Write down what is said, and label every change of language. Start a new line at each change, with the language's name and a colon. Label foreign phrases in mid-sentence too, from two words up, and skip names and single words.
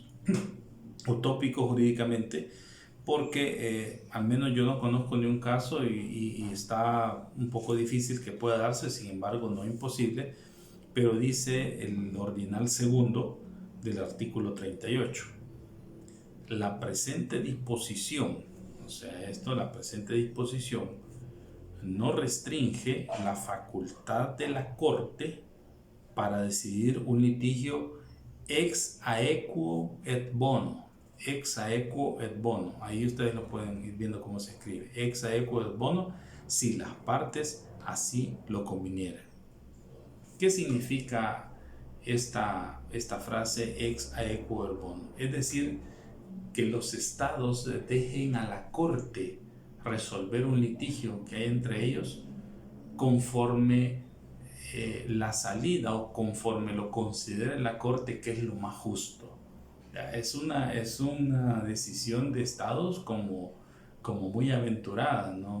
Spanish: Utópico jurídicamente, porque al menos yo no conozco ni un caso y está un poco difícil que pueda darse, sin embargo no imposible, pero dice el ordinal segundo del artículo 38. La presente disposición, la presente disposición no restringe la facultad de la Corte para decidir un litigio
Latin: ex aequo et bono, ex aequo et bono.
Spanish: Ahí ustedes lo pueden ir viendo cómo se escribe.
Latin: Ex aequo et bono,
Spanish: si las partes así lo convinieran. ¿Qué significa esta frase
Latin: ex aequo et bono?
Spanish: Es decir, que los estados dejen a la corte resolver un litigio que hay entre ellos conforme la salida o conforme lo considere la corte que es lo más justo. Es una decisión de estados como muy aventurada, ¿no?